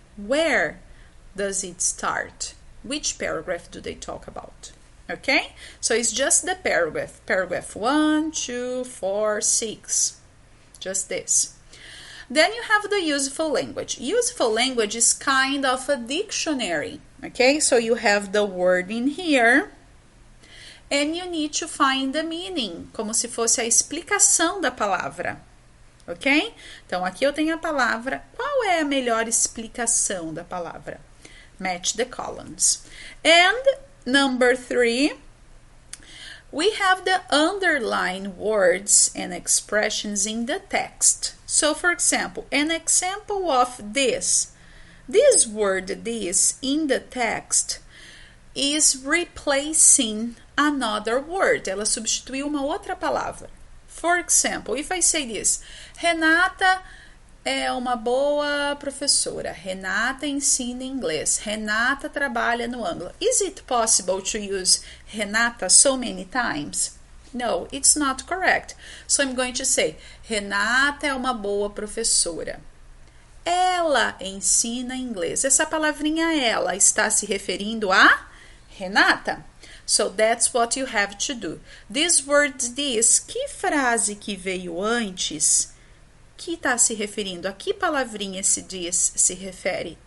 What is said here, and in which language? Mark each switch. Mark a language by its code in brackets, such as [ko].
[en] Where does it start? Which paragraph do they talk about? Okay? So it's just the paragraph. Paragraph 1, 2, 4, 6. Just this. Then you have the useful language. Useful language is kind of a dictionary, okay? So you have the word in here, and you need to find the meaning, [pt] como se fosse a explicação da palavra, ok? Então, aqui eu tenho a palavra. Qual é a melhor explicação da palavra? [en] Match the columns. And number 3, we have the underlined words and expressions in the text. So, for example, an example of this word, this, in the text is replacing another word. [pt] Ela substituiu uma outra palavra. [en] For example, if I say this, [pt] Renata é uma boa professora. Renata ensina inglês. Renata trabalha no ângulo. [en] Is it possible to use Renata so many times? No, it's not correct. So I'm going to say, [pt] Renata é uma boa professora. Ela ensina inglês. Essa palavrinha ela está se referindo a Renata. [en] So that's what you have to do. [pt] This word this, que frase que veio antes, que está se referindo? A que palavrinha esse this se refere?